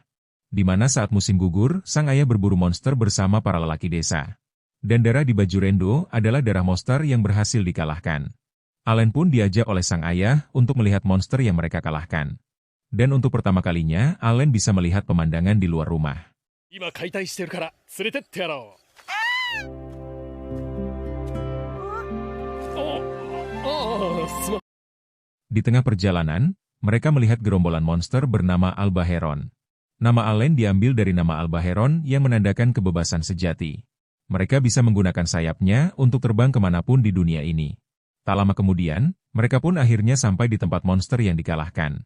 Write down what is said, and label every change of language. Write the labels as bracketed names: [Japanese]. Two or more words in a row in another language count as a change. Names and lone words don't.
[Indonesian] Di mana saat musim gugur, sang ayah berburu monster bersama para lelaki desa. Dan darah di baju Rendo adalah darah monster yang berhasil dikalahkan. Allen pun diajak oleh sang ayah untuk melihat monster yang mereka kalahkan. Dan untuk pertama kalinya, Allen bisa melihat pemandangan di luar rumah. [Japanese] 今解体してるから連れてってやろう。すまん。 [Indonesian] Di tengah perjalanan, mereka melihat gerombolan monster bernama Albaheron. Nama Allen diambil dari nama Albaheron yang menandakan kebebasan sejati. Mereka bisa menggunakan sayapnya untuk terbang kemanapun di dunia ini. Tak lama kemudian, mereka pun akhirnya sampai di tempat monster yang dikalahkan.